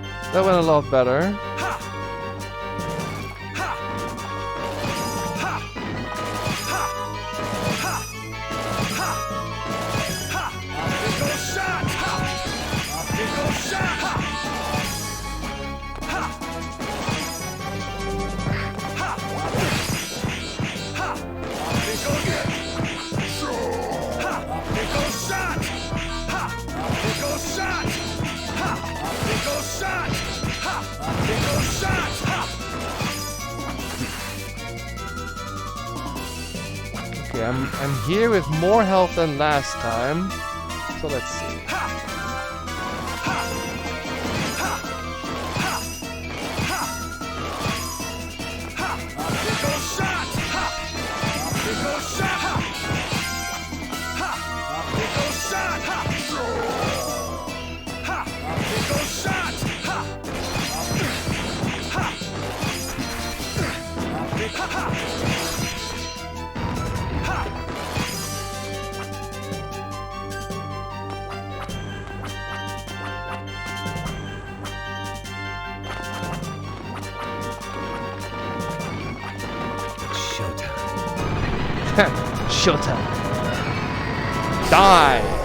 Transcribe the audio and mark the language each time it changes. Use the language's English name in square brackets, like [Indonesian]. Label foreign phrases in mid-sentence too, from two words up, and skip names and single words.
[English] That went a lot better. Ha! Ha! Ha! Ha! Ha! Ha! Ha! Optical shot! Ha! Optical shot! Ha! Ha! Ha! Ha! Optical hit! Ha! Optical shot! Ha! Optical shot! Ha! Optical shot! Ha! Optical shot! Ha! Okay, I'm here with more health than last time. So let's see. Ha! Ha! Ha! Ha! Ha! Ha! Optical shot! Ha! Optical shot! Ha! Ha! Optical shot! Ha! Ha! Optical shot! Ha! Ha! Optical ha! Ha! Showtime. Showtime. Die!